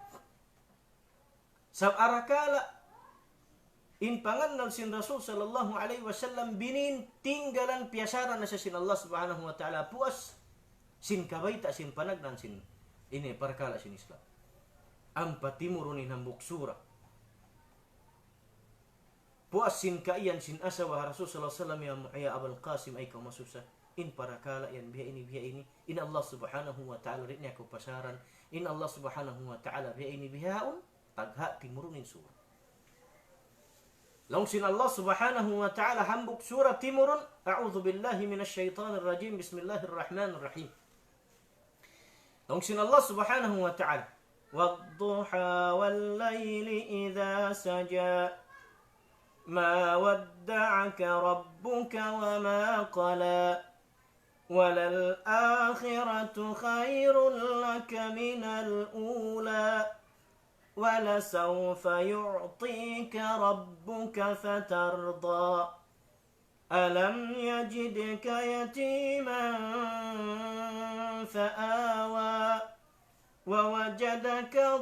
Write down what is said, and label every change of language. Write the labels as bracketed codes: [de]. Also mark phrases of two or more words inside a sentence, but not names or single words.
[tsg] Sab arakala in pangannan sin Rasul [ar] صلى الله عليه وسلم [tsg] binin tinggalan piyasaran na sa sin Allah [ar] سبحانه وتعالى [tsg] puas sin kabaita sin panagnan sin ini parakala sin Islam. Ang patimurunin hambuk surah. Puas sin kaiyan sin asawa Rasul [ar] صلى الله عليه وسلم [tsg] ya Abul Qasim ay kamasusa. In parakala yan biya ini in Allah [ar] سبحانه وتعالى [tsg] rin niya pasaran in Allah [ar] سبحانه وتعالى [tsg] biya ini bihaun tagha timurunin surah long sin Allah [ar] سبحانه وتعالى [tsg] hambuk surah timurun [ar] أعوذ بالله من الشيطان الرجيم بسم الله الرحمن الرحيم [tsg] long sin [ar] Allah سبحانه وتعالى والضحى والليل إذا سجى ما ودعك ربك وما قلى وَلَلْآخِرَةُ خَيْرٌ لَكَ مِنَ الْأُولَى وَلَسَوْفَ يُعْطِيكَ رَبُّكَ فَتَرْضَى أَلَمْ يَجِدْكَ يَتِيمًا فَآوَى وَوَجَدَكَ